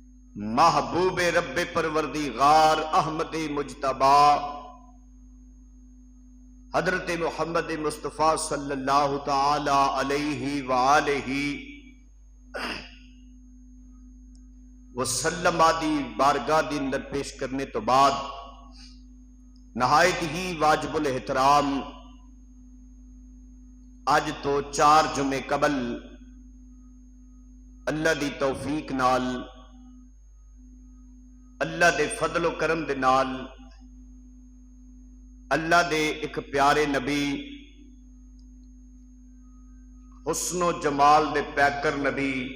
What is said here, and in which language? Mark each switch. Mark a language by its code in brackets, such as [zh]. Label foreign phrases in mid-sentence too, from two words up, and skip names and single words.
[pa] محبوب ربِ پروردگار احمد مجتبیٰ حضرت محمد مصطفیٰ [ar] صلى الله تعالى عليه وآله وسلم [pa] آدی بارگاہ دی اندر پیش کرنے تو بعد نہایت ہی واجب الاحترام اج تو 4 جمعے قبل اللہ دی توفیق نال اللہ دے فضل و کرم دے نال اللہ دے اک پیارے نبی حسن و جمال دے پیکر نبی